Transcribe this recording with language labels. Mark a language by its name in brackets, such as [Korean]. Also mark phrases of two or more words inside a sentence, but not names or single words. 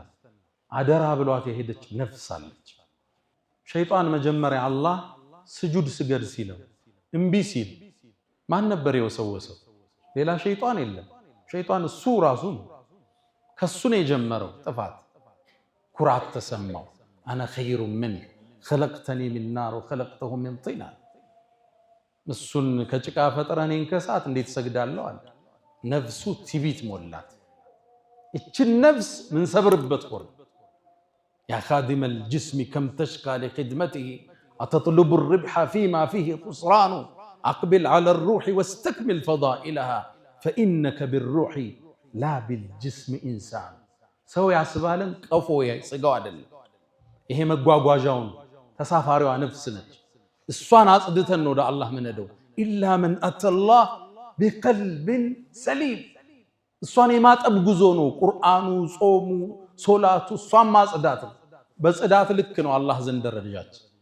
[Amharic] አደራ ብሏት የሄደች ነፍስ አለች። ሸይጣን መጀመሪያ አላህ ስጁድ ስገድ ሲለው እምቢ ሲል ማን ነበር የወሰወሰው? ሌላ ሸይጣን የለም። ሸይጣን እሱ ራሱ ከሱ ነው የጀመረው ጥፋት። ኩራት ተሰማው። [Arabic] أنا خير ምን خلقتني من نار وخلقته من طين። [Amharic] እሱን ከጭቃ ፈጥረህ እኔን ከእሳት እንዴት ሰግዳለሁ አለ። ነፍሱ ትዕቢት ሞላት። እችን ነፍስ ምን ሰብርበት ወር [Arabic] يا خادم الجسم كم تشقى لخدمته أتطلب الربح فيما فيه خسران أقبل على الروح واستكمل فضائلها فإنك بالروح لا بالجسم إنسان. [Amharic] ሰው ያስባልን ቀፎ ያስጋው አይደለም። ይሄ መጓጓዣውን ተሳፋሪዋ ነፍስ ነች። እሷን አጽድተን ነው ወደ አላህ ምንሄደው። [Arabic] إلا من أتى الله بقلب سليم። [Amharic] እሷን የማጠብ ጉዞ ነው ቁርአኑ፣ ጾሙ፣ ሶላቱ፣ እሷን ማጽዳት ነው። በጽዳት ልክ ነው አላህ ዘንድ ደረጃችን፣